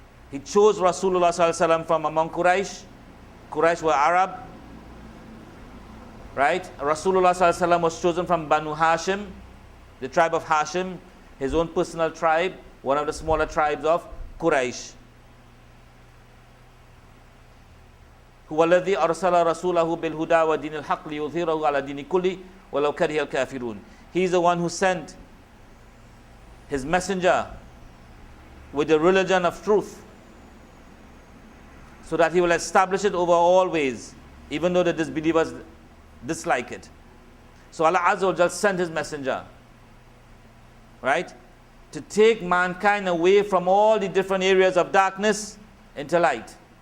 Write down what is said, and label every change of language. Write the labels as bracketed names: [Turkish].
[English] He chose Rasulullah sallallahu alaihi wasallam from among Quraysh. Quraysh were Arab, right? Rasulullah sallallahu alaihi wasallam was chosen from Banu Hashim, the tribe of Hashim, his own personal tribe, one of the smaller tribes of Quraysh. [Arabic] هو الذي أرسل رسوله بالهدى ودين الحق ليظهره على دين كله ولو كره الكافرون. [English] He is the one who sent his messenger with the religion of truth, so that he will establish it over all ways, even though the disbelievers dislike it. So Allah Azza wa Jal sent his messenger, right, to take mankind away from all the different areas of darkness into light.